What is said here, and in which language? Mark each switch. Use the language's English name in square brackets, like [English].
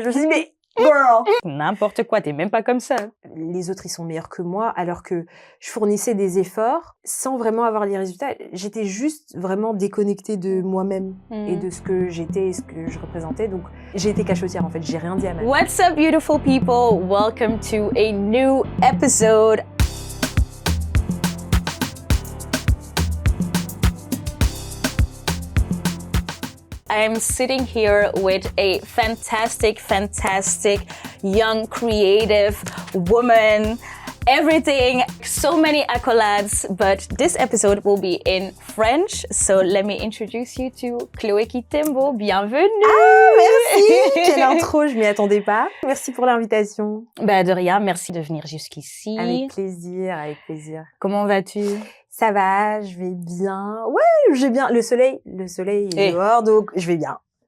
[French] Je me suis dit, mais girl! N'importe quoi, t'es même pas comme ça. Les autres, ils sont meilleurs que moi, alors que je fournissais des efforts sans vraiment avoir les résultats. J'étais juste vraiment déconnectée de moi-même et de ce que j'étais et ce que je représentais. Donc, j'ai été cachotière, en fait. J'ai rien dit à ma mère. [English] What's up, beautiful people? Welcome to a new episode. I'm sitting here with a fantastic young creative woman, everything, so many accolades, but this episode will be in French. So let me introduce you to Chloé Kitembo. [French] Bienvenue! Ah, merci! Quelle intro, je m'y attendais pas. Merci pour l'invitation. Bah de rien, merci de venir jusqu'ici. Avec plaisir, avec plaisir. Comment vas-tu? Ça va, je vais bien. Ouais, j'ai bien. Le soleil est dehors, donc je vais bien.